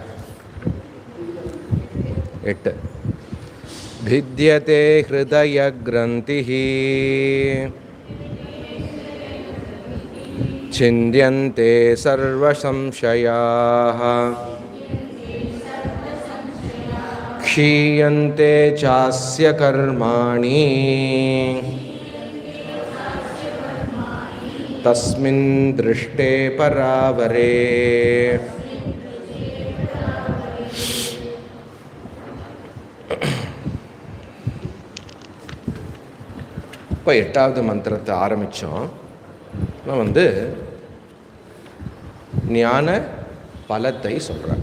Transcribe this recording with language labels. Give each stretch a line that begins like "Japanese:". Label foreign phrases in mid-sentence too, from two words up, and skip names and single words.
Sanskrit: 8 भिद्यते हृदयग्रन्थिः छिन्द्यन्ते सर्वसंशयाः क्षीयन्ते चास्य कर्माणि तस्मिन् दृष्टे परावरे।
Tamil: இப்போ 8வது மந்திரத்தை ஆரம்பித்தோம். இப்போ ஞான பலத்தை சொல்கிறார்.